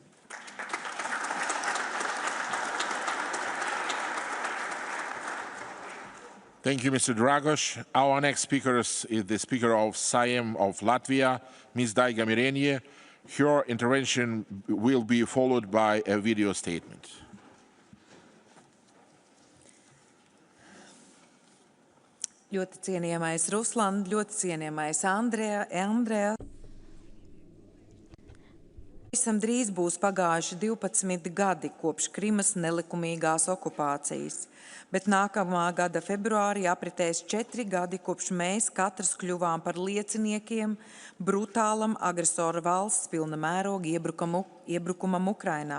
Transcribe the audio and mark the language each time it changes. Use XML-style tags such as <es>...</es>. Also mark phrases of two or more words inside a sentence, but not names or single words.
<en>Thank you, Mr. Dragos. Our next speaker is the Speaker of Sejm of Latvia, Ms. Daiga Mirenie. Her intervention will be followed by a video statement.</en> <lv>Ļoti cienījamais Ruslan, ļoti cienījamais Andrejs. Visam drīz būs pagājuši 12 gadi kopš Krimas nelikumīgās okupācijas, bet nākamā gada februārī apritēs 4 gadi, kopš mēs katrs kļuvām par lieciniekiem brutālam agresoru valsts pilna mēroga iebrukumam Ukrainā.</lv>